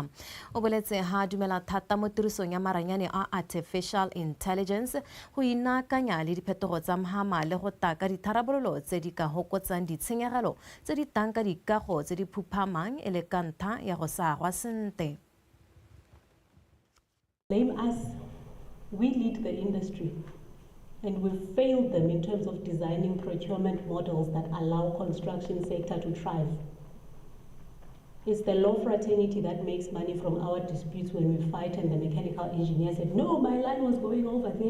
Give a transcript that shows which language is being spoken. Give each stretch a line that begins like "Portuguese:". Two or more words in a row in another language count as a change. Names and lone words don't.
Tswana: O boletse ha dumela thata mo tirisong ya maranyane a
English: artificial intelligence
Tswana: go inakanya le diphetogo tsa mahama le go taka ditharabololo tse di ka hokotsang ditshenyegelo tse di tang ka dikago tse di phuphamang e le ka ntlha ya go sa agwa sentle.
English: Blame us. We lead the industry, and we've failed them in terms of designing procurement models that allow construction sector to thrive. It's the law fraternity that makes money from our disputes when we fight, and the mechanical engineer said, no, my line was going over there.